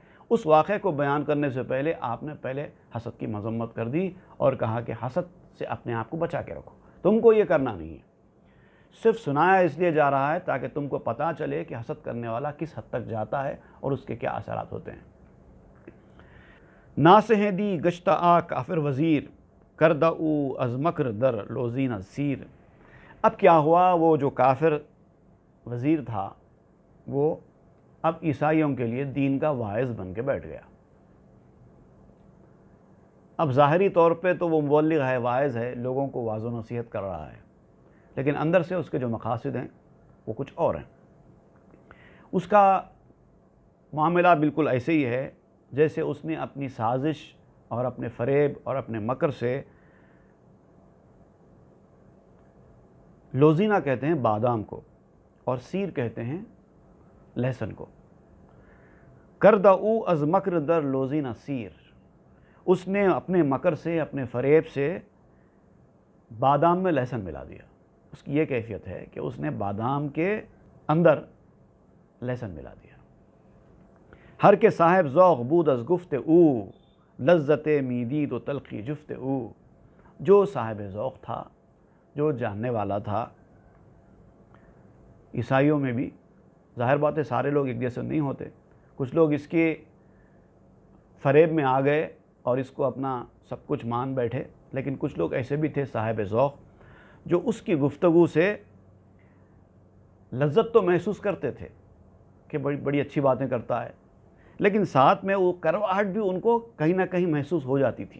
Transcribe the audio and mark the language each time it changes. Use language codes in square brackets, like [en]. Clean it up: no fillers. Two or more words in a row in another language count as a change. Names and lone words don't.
[ur] اس واقعے کو بیان کرنے سے پہلے آپ نے پہلے حسد کی مذمت کر دی اور کہا کہ حسد سے اپنے آپ کو بچا کے رکھو، تم کو یہ کرنا نہیں ہے۔ صرف سنایا اس لیے جا رہا ہے تاکہ تم کو پتہ چلے کہ حسد کرنے والا کس حد تک جاتا ہے اور اس کے کیا اثرات ہوتے ہیں۔ [fa] ناسہیں دی گشتہ آ کافر وزیر، کردہ او از مکر در لوزین از سیر، [ur] اب کیا ہوا، وہ جو کافر وزیر تھا وہ اب عیسائیوں کے لیے دین کا واعظ بن کے بیٹھ گیا۔ اب ظاہری طور پہ تو وہ مبلغ ہے، واعظ ہے، لوگوں کو واعظ و نصیحت کر رہا ہے، لیکن اندر سے اس کے جو مقاصد ہیں وہ کچھ اور ہیں۔ اس کا معاملہ بالکل ایسے ہی ہے جیسے اس نے اپنی سازش اور اپنے فریب اور اپنے مکر سے، لوزینہ کہتے ہیں بادام کو اور سیر کہتے ہیں لہسن کو، [fa] کردہ او از مکر در لوزینہ سیر، [ur] اس نے اپنے مکر سے، اپنے فریب سے بادام میں لہسن ملا دیا۔ اس کی یہ کیفیت ہے کہ اس نے بادام کے اندر لہسن ملا دیا۔ [fa] ہر کے صاحب ذوق بود از گفت او، لذت میدید و تلخی جفت او، [ur] جو صاحب ذوق تھا، جو جاننے والا تھا۔ عیسائیوں میں بھی ظاہر بات ہے سارے لوگ ایک جیسے نہیں ہوتے، کچھ لوگ اس کے فریب میں آ گئے اور اس کو اپنا سب کچھ مان بیٹھے، لیکن کچھ لوگ ایسے بھی تھے صاحب ذوق جو اس کی گفتگو سے لذت تو محسوس کرتے تھے کہ بڑی اچھی باتیں کرتا ہے، لیکن ساتھ میں وہ کرواہٹ بھی ان کو کہیں نہ کہیں محسوس ہو جاتی تھی۔